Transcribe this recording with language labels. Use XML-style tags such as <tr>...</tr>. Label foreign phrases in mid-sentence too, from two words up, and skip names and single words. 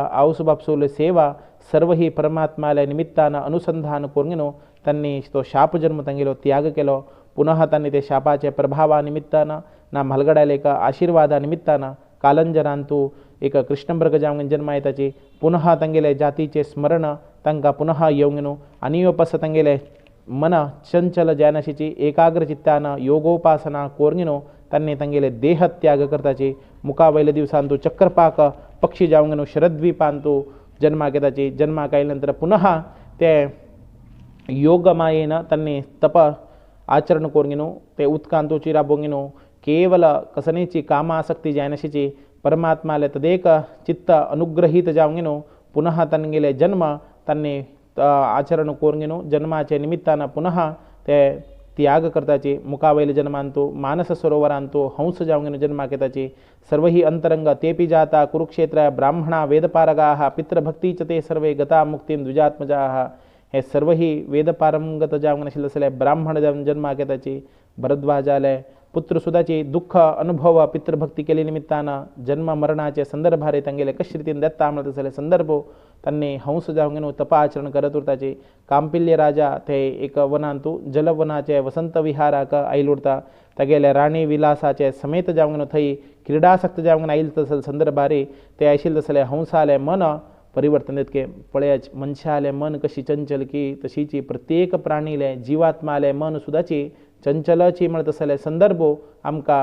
<kok>आऊसबापसूल सेवा सर्व ही परमात्माला निमित्तानं अनुसंधान करून त्यांनी तो शाप जन्म तंगेलो त्याग केलो पुनः त्यांनी ते शापाचे प्रभावानिमित्तानं ना म्हालगडायला एका आशीर्वादानिमित्तानं कालंजरांतू एक कृष्णमृग जावंगेन जन्मा येताची पुनः तंगेले जातीचे स्मरण तांकां पुनः येवंगेनो आनी वापस तंगेले मन चंचल जायनाशीची एकाग्र चित्तानं योगोपासना कोरंगिनो त्यांनी तंगेले देह त्याग करताची मुकावैल दिवसांतू चक्रपाक पक्षी जावंगेनो शरद्वीपांतू जन्माक येताची जन्माक आयल्यानंतर पुनः ते योगमायेनं त्यांनी तप आचरण कोरंगिनो ते उदकांतू चिराबोंगिनो केवल कसनेची कामासक्ती जायनाशीची परमात्माले तदेक चित्त अनुग्रहित जावंगेनो पुनः तंगेले जन्म त्यांनी आचरण कोरंगिनो जन्माचे निमित्तानं पुनः ते त्याग करताची मुकावैल जन्मांतू मानस सरोवरांतू हंस जावंगेनो जन्माक येताची सर्व ही अंतरंग</kok> <sa>तेपि जाता कुरुक्षेत्र ब्राह्मणा वेदपारगाः पितृभक्ती च ते सर्वे गता मुक्तिं द्विजात्मजाः</sa> <kok>हे सर्व ही वेदपारंगत जावंगेन आशिल्ले ब्राह्मण जन्माक येताची भरद्वाजाले पुत्रसुदाची दुःख अनुभव पितृभक्ती केले निमित्तानं जन्म मरणाचे संदर्भारे तंगेले कशी रीतीन दत्ता म्हणत असले संदर्भ त्यांनी हंस जावंगेनो तपाचरण करत उरताचे कांपिल्य राजा ते एक वनांतू जलवनाचे वसंत विहाराक आयल उरता तगेले राणी विलासाचे समेत जावंगेनो थई क्रीडासक्त जावंगेन आयल तसल संदर्भारे ते आशिल्ले तसले हंसाले मन परिवर्तन देतके पळयाच मनशाले मन कशी चंचल की तशीची प्रत्येक प्राणीले जीवात्माले मन सुद्दाची चंचलची म्हणत असले संदर्भ आमकां</kok>